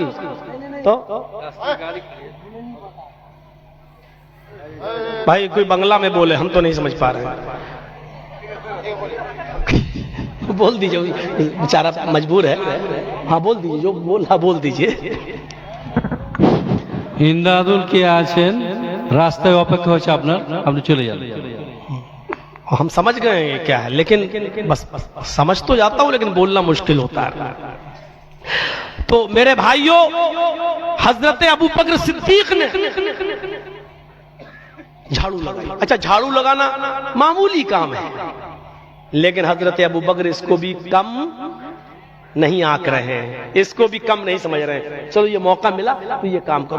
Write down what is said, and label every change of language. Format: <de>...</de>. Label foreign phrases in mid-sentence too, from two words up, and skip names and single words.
<ur>تو بھائی کوئی بنگلہ میں بولے، ہم تو نہیں سمجھ پا رہے ہیں، بول دیجئے، بیچارہ مجبور ہے، ہاں بول دیجئے، جو بولنا بول دیجئے۔</ur> <bn>ইমদাদুল কে আছেন রাস্তায় অপেক্ষা হচ্ছে আপনার, আপনি চলে যান।</bn> <ur>ہم سمجھ گئے ہیں کیا ہے، لیکن بس سمجھ تو جاتا ہوں لیکن بولنا مشکل ہوتا ہے۔ تو میرے بھائیوں حضرت ابو بکر صدیق نے جھاڑو لگائی۔ اچھا جھاڑو لگانا معمولی کام ہے، لیکن حضرت ابو بکر اس کو بھی کم نہیں آنک رہے ہیں، اس کو بھی کم نہیں سمجھ رہے ہیں، چلو یہ موقع ملا تو یہ کام کرو۔</ur>